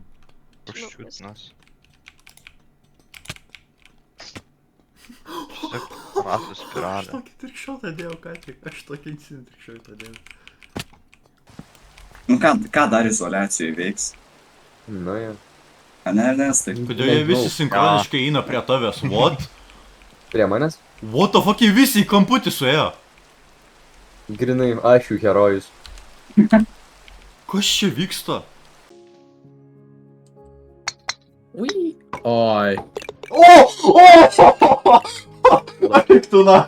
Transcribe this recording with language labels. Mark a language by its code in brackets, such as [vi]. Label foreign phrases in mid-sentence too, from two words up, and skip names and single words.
[lt] Užčiūtinas. Ratų spiralė. Tokį trikščiotą dėjau ką tik, aš tokį trikščiotą dėjau. Nu, ką dar izoliacijai veiks? Nu, jo. A ne, Ernestai? Kodėl jie visi sinchroniškai eina prie tavęs, what? Prie manęs? [en] What the fuck, [lt] jie visi į kamputį suėjo? Grinai, aš jų herojus. Kas čia vyksta? Oi. Eik tu nak.